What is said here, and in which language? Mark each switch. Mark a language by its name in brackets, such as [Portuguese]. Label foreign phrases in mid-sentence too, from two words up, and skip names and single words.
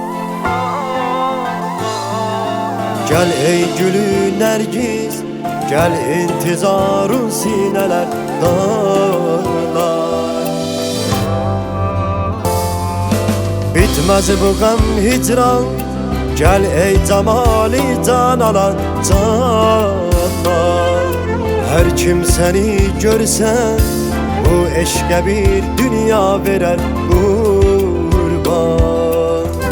[Azerbaijani] Gəl ey gülü nərgiz, gəl intizarın sinələr dağlar. [Turkish] Bitmə Bitmez bu gam hicran, gel ey cemali can alan canan. Her kim seni görse bu eşke bir dünya verer kurban.